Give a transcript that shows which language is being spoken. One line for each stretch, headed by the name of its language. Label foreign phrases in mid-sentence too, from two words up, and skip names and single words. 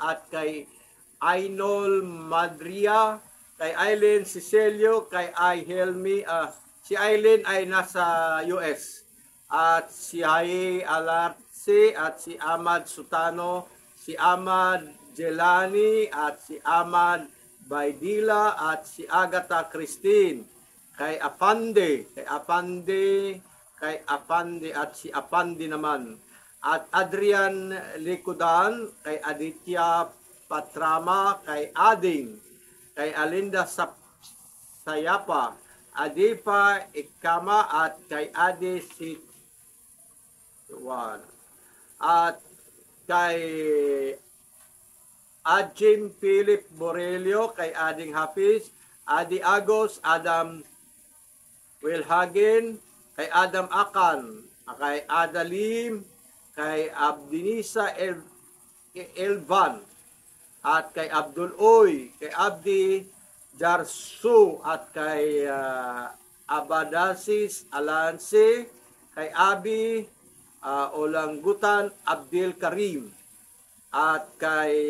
Filipino: at kay Ainol Madria, kay Aileen Cicelio, kay I Helmi, si Aileen ay nasa US, at si Haye Alarse at si Ahmad Sutano, si Ahmad Jelani at si Ahmad Baidila at si Agatha Christine, kay Apande, kay Apande at si Apande naman. At Adrian Likudan, kay Aditya Patrama, kay Ading, kay Alinda Sayapa, Adipa Ikama at kay Adi Situan. At kay Jim Philip Borelio, kay Ading Hafiz, Adi Agos, Adam Wilhagen, kay Adam Akan, kay Adalim, kay Abdinisa Elvan, at kay Abdul Oy, kay Abdi Jarsu, at kay Abadasis Alanse, kay Abi Olanggutan Abdil Karim, at kay